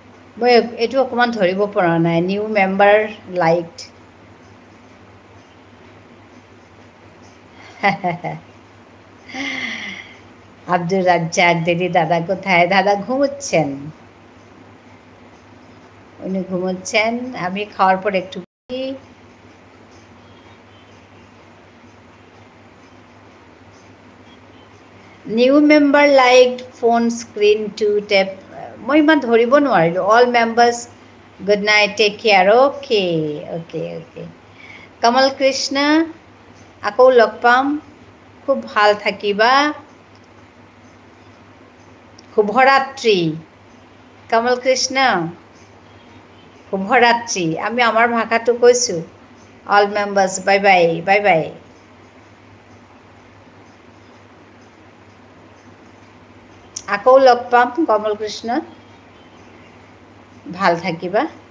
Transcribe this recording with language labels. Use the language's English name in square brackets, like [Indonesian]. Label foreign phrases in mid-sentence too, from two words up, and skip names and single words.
[Assamese] মই এইটো অকণমান ধৰিব পৰা নাই [English] new member liked [Bangla] আব্দুর রাজ্জাক দিদি দাদা কোথায় দাদা ঘুমোচ্ছেন উনি ঘুমোচ্ছেন আমি খাওয়ার পর একটু [English] new member like phone screen to tap [Assamese] মই ইমান ধৰিব নোৱাৰিলোঁ [English] all members good night take care okay okay okay [Assamese] কমল কৃষ্ণ আকৌ লগ পাম খুব ভাল থাকিবা শুভৰাত্ৰি কমল কৃষ্ণ শুভৰাত্ৰি আমি আমাৰ ভাষাটো কৈছোঁ [English] all members bye bye bye bye [Assamese] আকৌ লগ পাম কমল কৃষ্ণ ভাল থাকিবা